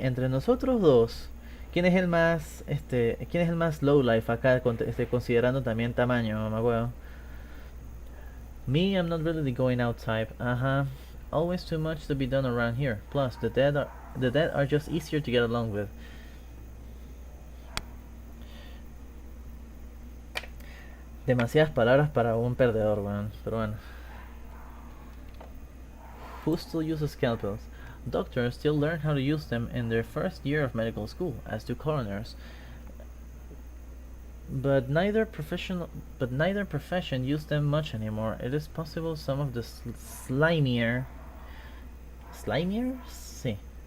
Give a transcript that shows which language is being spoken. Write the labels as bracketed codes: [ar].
[es] Entre nosotros dos, ¿quién es el más lowlife acá, considerando también tamaño, mamagüeo? [en] Me, I'm not really the going out type. Always too much to be done around here. Plus, the dead are just easier to get along with. [es] Demasiadas palabras para un perdedor, weón. Pero bueno. [en] Who still uses scalpels? Doctors still learn how to use them in their first year of medical school, as do coroners. But neither profession use them much anymore. It is possible some of the slimier? Sí.